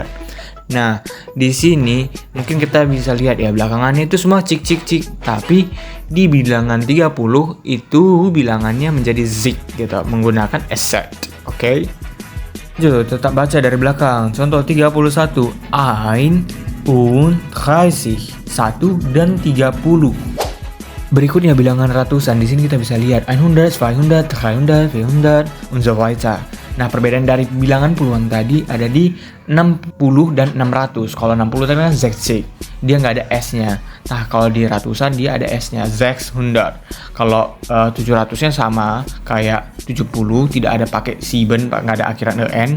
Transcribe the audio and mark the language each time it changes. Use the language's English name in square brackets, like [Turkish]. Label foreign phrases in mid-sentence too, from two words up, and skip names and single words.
[Indonesian] Nah, di sini mungkin kita bisa lihat ya, belakangannya itu semua cik. Tapi di bilangan 30 itu bilangannya menjadi zik gitu, menggunakan SZ. Oke? Jadi tetap baca dari belakang. Contoh 31. [German] Ein und 30. [Indonesian] 1 dan 30. Berikutnya bilangan ratusan. Di sini kita bisa lihat 100, 200, 300, 400 [German] und so weiter. [Indonesian] Nah, perbedaan dari bilangan puluhan tadi ada di 60 dan 600. Kalau 60 tadi kan 60, dia nggak ada S-nya. Nah, kalau di ratusan dia ada S-nya, 600. Kalau 700-nya sama kayak 70, tidak ada pakai Sieben, nggak ada akhiran EN.